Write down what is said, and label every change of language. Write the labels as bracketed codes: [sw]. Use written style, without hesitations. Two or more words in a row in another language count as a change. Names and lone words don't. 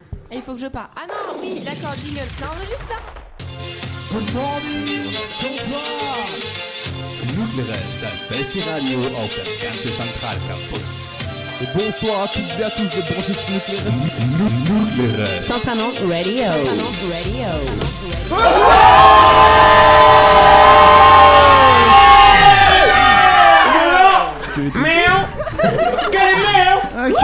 [fr] Et il faut que je parle. Ah non, oui, d'accord, jingle. Ça enregistre là? [en] Good morning, [de] Sonntag! Nucleares, das beste Radio auf das ganze Zentralcampus. [fr] Et bonsoir à toutes et à tous de brancher sur Nucleares. Nucleares. Santanon Radio. Santanon Radio. Ok.